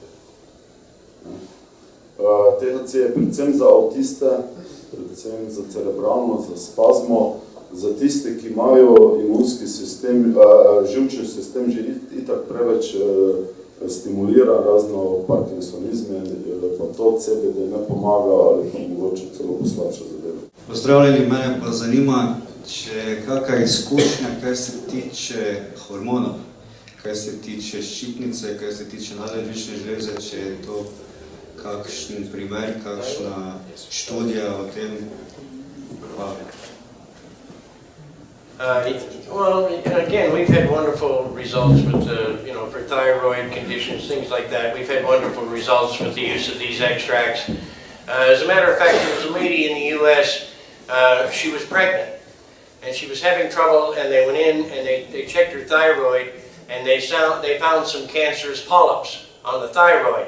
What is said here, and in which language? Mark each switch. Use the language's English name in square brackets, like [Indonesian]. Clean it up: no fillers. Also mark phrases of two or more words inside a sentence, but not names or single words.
[Slovenian] THC je predvsem za avtiste, predvsem za cerebralno, za spazmo, za tiste, ki imajo imunski sistem, živčni sistem že itak preveč stimulira razno parkinsonizme, pa to CBD ne pomaga ali pa mogoče celo poslabša zadeve. Pozdravljeni, mene pa zanima, če je kakšna izkušnja, kaj se tiče hormonov, kaj se tiče ščitnice, kaj se tiče nadledvične žleze, če je to kakšen primer, kakšna študija o tem? [English] Well, again, we've had wonderful results with, for thyroid conditions, things like that. We've had wonderful results with the use of these extracts. As a matter of fact, there was a lady in the U.S., she was pregnant, and she was having trouble, and they went in and they checked her thyroid, and they found some cancerous polyps on the thyroid.